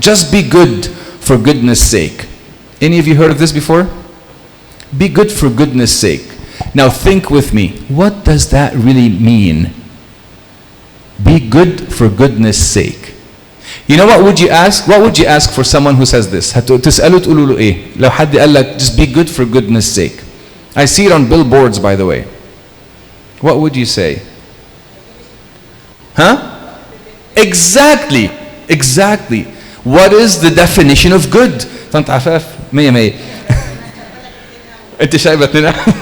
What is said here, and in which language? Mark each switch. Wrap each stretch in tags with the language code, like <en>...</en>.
<en>Just be good for goodness sake. Any of you heard of this before? Be good for goodness sake. Now think with me. What does that really mean? Be good for goodness sake. You know what would you ask? What would you ask for someone who says this?</en> <ar>تسأله تقولوا له إيه؟ لو حد قال لك</ar> <en>just be good for goodness sake. I see it on billboards, by the way. What would you say? Huh? Exactly. Exactly. What is the definition of good?</en> <ar>طنط عفاف 100 انت شايفتنا.</ar>